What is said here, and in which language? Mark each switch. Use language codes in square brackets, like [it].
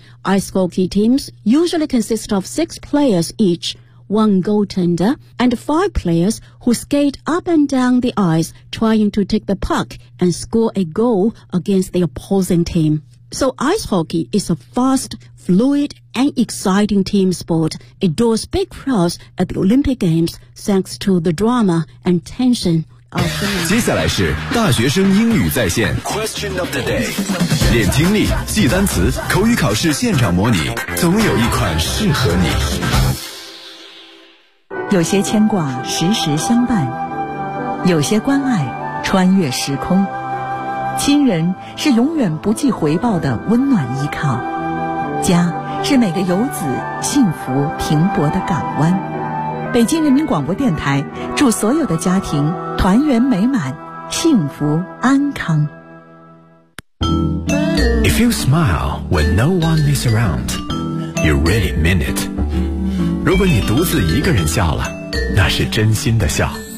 [en] Ice hockey teams usually consist of 6 players each, 1 goaltender, and 5 players who skate up and down the ice trying to take the puck and score a goal against the opposing team. So ice hockey is a fast, fluid, and exciting team sport. It draws big crowds at the Olympic Games thanks to the drama and tension of the game. [zh] 接下来是大学生英语在线 [en] Question of the day. [zh] 练听力，记单词，口语考试现场模拟，总有一款适合你。有些牵挂时时相伴，有些关爱穿越时空。亲人是永远不计回报的温暖依靠，家是每个游子幸福停泊的港湾。北京人民广播电台祝所有的家庭团圆美满，幸福安康。 [en] If you smile when no one is around, you really mean it. [zh] 如果你独自一个人笑了，那是真心的笑。